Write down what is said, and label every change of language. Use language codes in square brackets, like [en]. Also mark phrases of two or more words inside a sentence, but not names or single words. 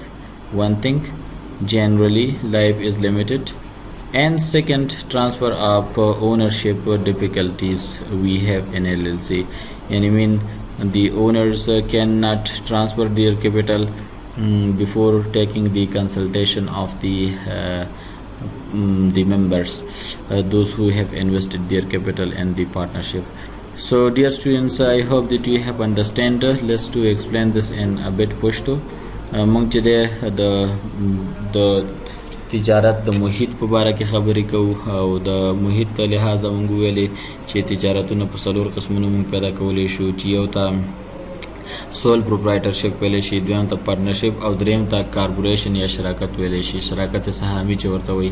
[en] One thing, generally life is limited, and second, transfer of ownership difficulties we have in LLC, and I mean the owners cannot transfer their capital before taking the consultation of the members, those who have invested their capital in the partnership. So dear students, I hope that you have understand. Let's to explain this in a bit pushto. [ps] مونږ چې د تجارت د محیط په باره کې خبرې کوو، او د محیط ته لحاظه مونږ ویلې چې تجارتونه په څلور قسمونو مونږ پیدا کولی شو، چې یو ته [en] sole proprietorship [ps] ویلی شي، دویم ته پارټنرشپ، او دریم ته کارپوریشن یا شراکت ویلی شي، شراکت سهامي چې ورته وایي.